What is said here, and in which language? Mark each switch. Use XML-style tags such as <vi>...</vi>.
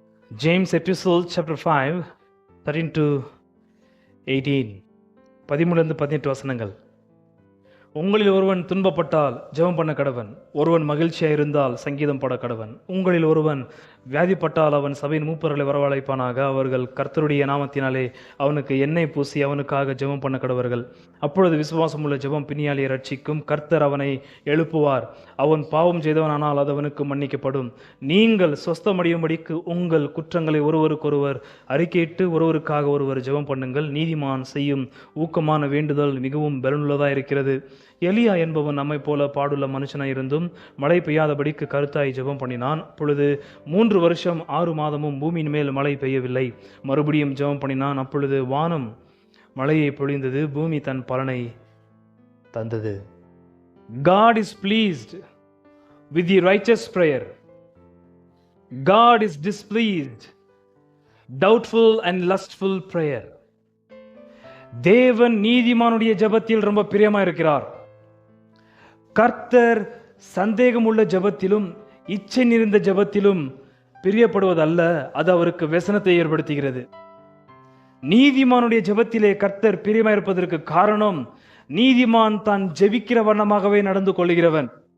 <en>James Epistle chapter 5 13 to 18 13-18 வசனங்கள்.</en> <ta>உங்களில் ஒருவன் துன்பப்பட்டால் ஜெபம் பண்ண கடவன், ஒருவன் மகிழ்ச்சியாக இருந்தால் சங்கீதம் பாட கடவன். உங்களில் ஒருவன் வியாதிப்பட்டால் அவன் சபையின் மூப்பர்களை வரவழைப்பானாக, அவர்கள் கர்த்தருடைய நாமத்தினாலே அவனுக்கு எண்ணெய் பூசி அவனுக்காக ஜெபம் பண்ண கடவர்கள். அப்பொழுது விசுவாசம் உள்ள ஜெபம் பிணியாளியை ரட்சிக்கும், கர்த்தர் அவனை எழுப்புவார். அவன் பாவம் செய்தவனானால் அது அவனுக்கு மன்னிக்கப்படும். நீங்கள் சொஸ்தமடையும்படிக்கு உங்கள் குற்றங்களை ஒருவருக்கொருவர் அறிக்கையிட்டு ஒருவருக்காக ஒருவர் ஜெபம் பண்ணுங்கள். நீதிமான் செய்யும் ஊக்கமான வேண்டுதல் மிகவும் பலனுள்ளதாக இருக்கிறது. எலியா என்பவன் நம்மை போல பாடுள்ள மனுஷனாய் இருந்தும் மழை பெய்யாதபடிக்கு கருத்தாய் ஜெபம் பண்ணினான். அப்பொழுது 3 வருஷம் 6 மாதமும் பூமியின் மேல் மழை பெய்யவில்லை. மறுபடியும் ஜெபம் பண்ணினான். அப்பொழுது வானம் மழையை பொழிந்தது, பூமி தன் பலனை தந்தது.</ta> <en>God is pleased with the righteous prayer. God is displeased doubtful and lustful prayer.</en> <ta>தேவன் நீதிமானுடைய ஜெபத்தில் ரொம்ப பிரியமா இருக்கிறார். கர்த்தர் சந்தேகம் உள்ள ஜெபத்திலும் இச்சை நிறைந்த ஜெபத்திலும் பிரியப்படுவதல்ல, அது அவருக்கு व्यसனத்தை ஏற்படுத்துகிறது. நீதிமானுடைய ஜெபத்திலே கர்த்தர் பிரியமா இருப்பதற்கு காரணம், நீதிமான் தான் ஜெபிக்கிற வண்ணமாகவே நடந்து கொள்கிறவன்.</ta>